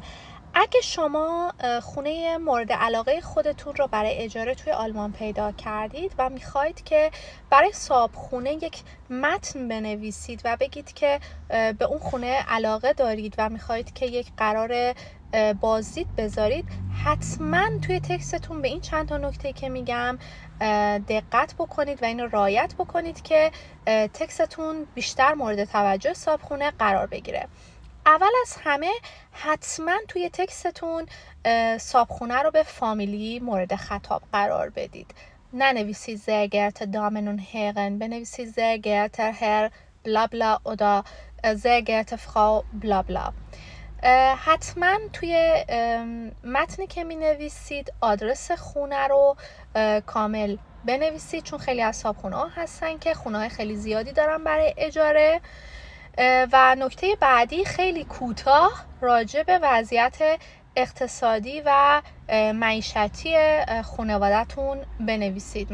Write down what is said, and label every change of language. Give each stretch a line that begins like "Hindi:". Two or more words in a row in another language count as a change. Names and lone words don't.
Persian: اگه شما خونه مورد علاقه خودتون رو برای اجاره توی آلمان پیدا کردید و میخواید که برای صاحبخونه یک متن بنویسید و بگید که به اون خونه علاقه دارید و میخواید که یک قرار بازدید بذارید، حتما توی تکستتون به این چند تا نکته که میگم دقت بکنید و اینو رعایت بکنید که تکستتون بیشتر مورد توجه صاحبخونه قرار بگیره. اول از همه حتما توی تکستتون صاحبخونه رو به فامیلی مورد خطاب قرار بدید.
German: ننویسید sehr geehrte Damen und Herren، بنویسید sehr geehrter Herr bla bla oder sehr geehrte Frau bla bla.
Persian: حتما توی متنی که می نویسید آدرس خونه رو کامل بنویسید، چون خیلی از صاحبخونه ها هستن که خونه های خیلی زیادی دارن برای اجاره. و نکته بعدی خیلی کوتاه راجع به وضعیت اقتصادی و معیشتی خانواده‌تون بنویسید.